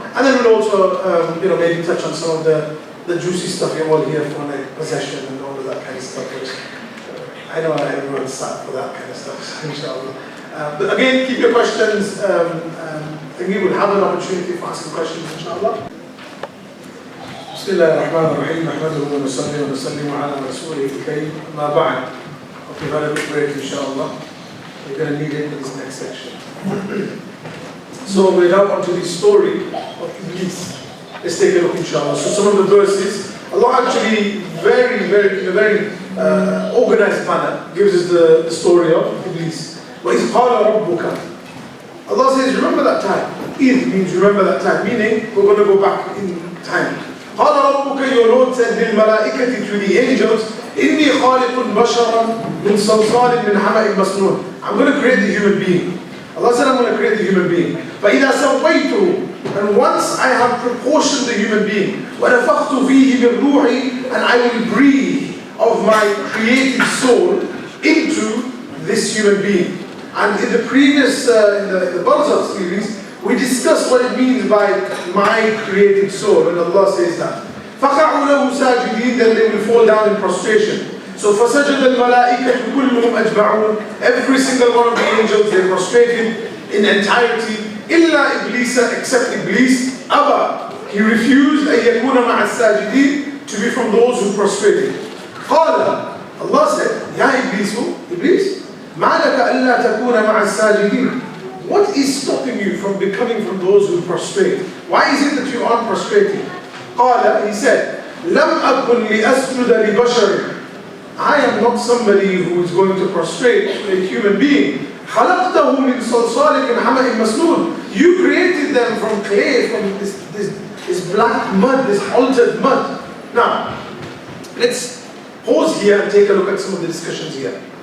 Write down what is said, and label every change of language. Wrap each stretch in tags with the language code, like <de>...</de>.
<en>And then we'll also, maybe touch on some of the juicy stuff you all hear for, like possession and all of that kind of stuff, which I know everyone's sad for that kind of stuff, inshallah. But again, keep your questions. I think we will have an opportunity for asking questions, inshallah.</en> <ar>بسم الله الرحمن الرحيم نحمده ونصلي ونسلم على رسوله الكريم أما بعد.</ar> <en>Okay, very good break, inshallah. We're going to need it in this next section. So we're now on to the story of Iblis. Let's take a look, inshallah. So some of the verses, Allah actually in a very organized manner gives us the story of Iblis.</en> <ar>وَإِذْ قَالَ رَبُّكَ.</ar> <en>Allah says, remember that time. Id means remember that time, meaning we're going to go back in time.</en> <ar>قَالَ رَبُّكَ,</ar> <en>your Lord said,</en> <ar>لِلْمَلَائِكَةِ,</ar> <en>to the angels,</en> <ar>إِنِّي خَالِقٌ بَشَرًا مِنْ صَلْصَالٍ مِنْ حَمَإٍ مَسْنُونٍ.</ar> <en>I'm going to create the human being. Allah said, I'm going to create the human being.</en> <ar>فَإِذَا سَوَّيْتُهُ,</ar> <en>and once I have proportioned the human being,</en> <ar>وَنَفَخْتُ فِيهِ مِنْ رُوحِي,</ar> <en>and I will breathe of my created soul into this human being. And in the previous, in the Barzakh series, we discussed what it means by my created soul, when Allah says that.</en> <ar>فَقَعُوا لَهُ سَاجِدِينَ,</ar> <en>then they will fall down in prostration.</en> <ar>So فَسَجَدَ الْمَلَائِكَةُ كُلُّهُمْ أَجْمَعُونَ.</ar> <en>Every single one of the angels, they prostrated in entirety.</en> <ar>إِلَّا إِبْلِيسَ,</ar> <en>except Iblis.</en> <ar>أَبَى,</ar> <en>he refused</en> <ar>أَن يَكُونَ مَعَ السَّاجِدِينَ,</ar> <en>to be from those who prostrated.</en> <ar>قَالَ,</ar> <en>Allah said,</en> <ar>يَا إِبْلِيسُ, Iblis, مَا لَكَ أَلَّا تَكُونَ مَعَ السَّاجِدِينَ.</ar> <en>What is stopping you from becoming from those who prostrate? Why is it that you aren't prostrating?</en> <ar>قَالَ,</ar> <en>he said,</en> <ar>لَمْ أَكُنْ لِأَسْجُدَ لِبَشَرٍ.</ar> <en>I am not somebody who is going to prostrate to a human being.</en> <ar>خَلَقْتَهُ مِنْ صَلْصَالٍ مِنْ حَمَإٍ مَسْنُونٍ.</ar> <en>You created them from clay, from this black mud, this altered mud. Now, let's pause here and take a look at some of the discussions here.</en>